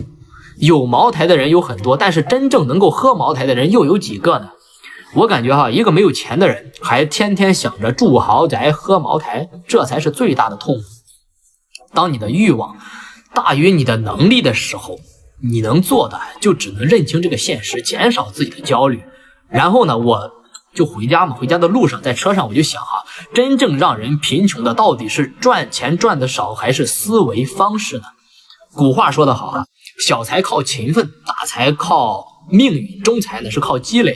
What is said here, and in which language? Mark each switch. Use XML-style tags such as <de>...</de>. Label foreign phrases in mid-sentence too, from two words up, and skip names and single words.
<zh>有茅台的人有很多，但是真正能夠喝茅台的人又有幾個呢？我感覺哈，一個沒有錢的人還天天想着住豪宅喝茅台，這才是最大的痛苦。當你的慾望大於你的能力的時候，你能做的就只能認清這個現實，減少自己的焦慮。然後呢，我就回家嘛，回家的路上在車上我就想哈，真正讓人貧窮的到底是賺錢賺得少，還是思維方式呢？古話說得好啊，小財靠勤奮，大財靠命運，中財呢是靠積累的。</zh>